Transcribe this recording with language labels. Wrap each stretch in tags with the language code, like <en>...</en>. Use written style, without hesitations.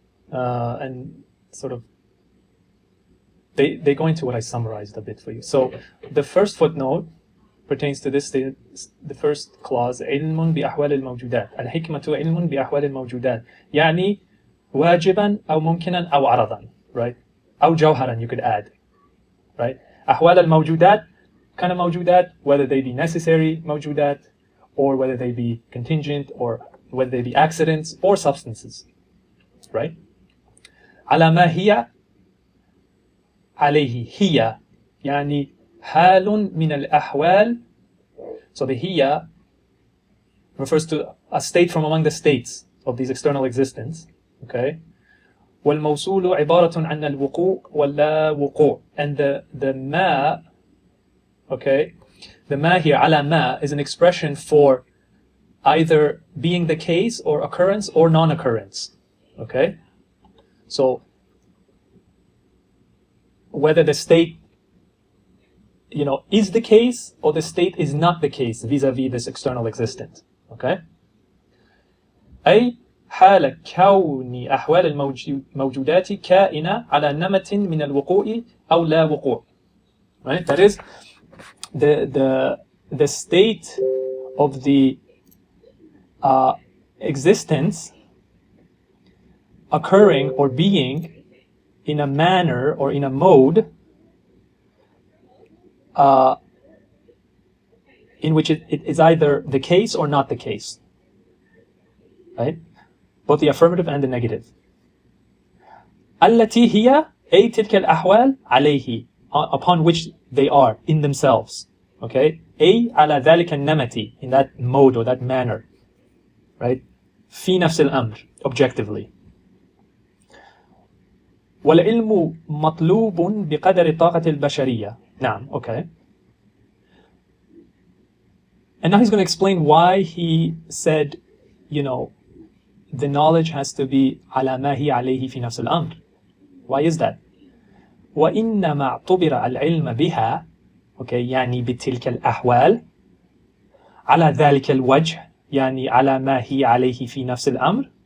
<en>And sort of they go into what I summarized a bit for you. So the first footnote pertains to this, the first clause,</en> <ar>علم بأحوال الموجودات. الحكمة علم بأحوال الموجودات. يعني واجبا أو ممكنا أو عرضا.</ar> <en>Right?</en> <ar>أو جوهرا,</ar> <en>you could add. Right?</en> <ar>أحوال الموجودات,</ar> <en>kind of موجودات, whether they be necessary موجودات, or whether they be contingent, or whether they be accidents or substances. Right?</en> <ar>على ما هي عليه هي يعني حال من الأحوال.</ar> <en>So the hiya refers to a state from among the states of these external existence. Okay.</en> <ar>والموصول عبارة عن الوقوع ولا وقوع.</ar> <en>And the ma, okay, the ma here,</en> <ar>على ما,</ar> <en>is an expression for either being the case or occurrence or non-occurrence. Okay. So whether the state, is the case or the state is not the case vis-a-vis this external existence. Okay?</en> <ar>أي حال كون أحوال الموجودات كائنة على نمط من الوقوع أو لا وقوع.</ar> <en>Right? That is the state of the existence occurring or being in a manner or in a mode in which it is either the case or not the case. Right? Both the affirmative and the negative.</en> <ar>التي هي أي تلك الأحوال عليه,</ar> <en>upon which they are in themselves. Okay?</en> <ar>أي على ذلك النمط,</ar> <en>in that mode or that manner. Right?</en> <ar>في نفس الأمر,</ar> <en>objectively.</en> <ar>والعلم مطلوب بقدر الطاقة البشرية. نعم, okay.</ar> <en>And now he's going to explain why he said, the knowledge has to be</en> <ar>على ما هي عليه في نفس الأمر.</ar> <en>Why is that?</en> <ar>وإنما اعتبر العلم بها, okay, يعني بتلك الأحوال, على ذلك الوجه, يعني على ما هي عليه في نفس الأمر.</ar>